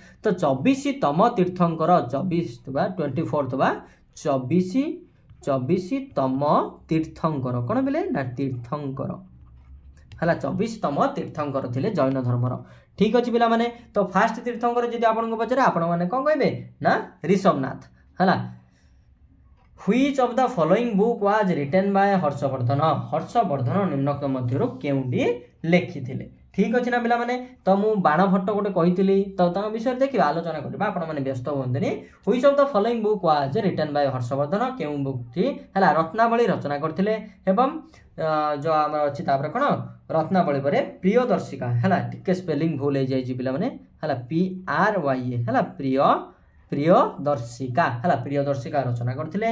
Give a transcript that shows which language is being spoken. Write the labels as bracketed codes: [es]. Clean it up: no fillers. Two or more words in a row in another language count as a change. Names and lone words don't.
[or] ତ 24ତମ ତୀର୍ଥଙ୍କର 24ତମ ତୀର୍ଥଙ୍କର କ'ଣ ବେଲେ ନା ତୀର୍ଥଙ୍କର ହେଲା 24ତମ ତୀର୍ଥଙ୍କର ଥିଲେ ଜୈନ ଧର୍ମର। ଠିକ୍ ଅଛି ପିଲାମାନେ। ତ ଫାଷ୍ଟ ତୀର୍ଥଙ୍କର ଯଦି ଆପଣଙ୍କୁ ପଚାରେ ଆପଣମାନେ କ'ଣ କହିବେ ନା ଋଷଭନାଥ ହେଲା। [en] Which of the following book was written by ହର୍ଷବର୍ଦ୍ଧନ? [or] ହର୍ଷବର୍ଦ୍ଧନ ନିମ୍ନକ ମଧ୍ୟରୁ କେଉଁଟି ଲେଖିଥିଲେ? ଠିକ୍ ଅଛି ନା ପିଲାମାନେ। ତ ମୁଁ ବାଣ ଭଟ୍ଟ ଗୋଟେ କହିଥିଲି ତ ତାଙ୍କ ବିଷୟରେ ଦେଖିବା ଆଲୋଚନା କରିବା ଆପଣମାନେ ବ୍ୟସ୍ତ ହୁଅନ୍ତୁନି। [en] Which of the following book was written by ହର୍ଷବର୍ଦ୍ଧନ [or] କେଉଁ ବୁକ୍ଟି ହେଲା ରତ୍ନାବଳୀ ରଚନା କରିଥିଲେ। ଏବଂ ଯେଉଁ ଆମର ଅଛି ତାପରେ କ'ଣ ରତ୍ନାବଳୀ ପରେ ପ୍ରିୟଦର୍ଶିକା ହେଲା ଟିକେ ସ୍ପେଲିଂ ଭୁଲ ହେଇଯାଇଛି ପିଲାମାନେ ହେଲା PRYA ହେଲା ପ୍ରିୟଦର୍ଶିକା ହେଲା ପ୍ରିୟଦର୍ଶିକା ରଚନା କରିଥିଲେ।